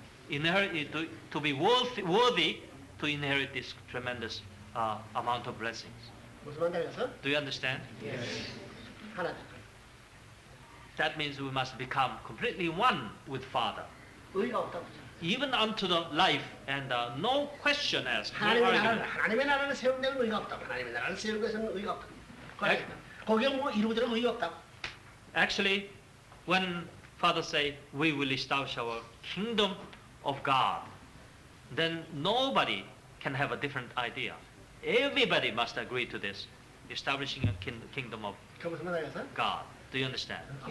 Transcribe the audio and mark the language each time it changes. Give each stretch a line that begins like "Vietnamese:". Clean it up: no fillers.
English: To be worthy to inherit this tremendous amount of blessings.
Korean: 무슨 말인지 알겠어?
English: Do you understand? Yes.
Korean: 하나.
English: That means we must become completely one with Father.
Korean: 의가 없다고.
English: Even unto the life, and no question asked. No
Korean: 하나님의 나라를 세운 데는 의가 없다고. 하나님의 나라를 세우는 것은 의가 없다고. 거기에 뭐 이루어지는 의가 없다고.
English: Actually, when Father say, we will establish our kingdom of God, then nobody can have a different idea. Everybody must agree to this, establishing a kingdom of God. Do you understand?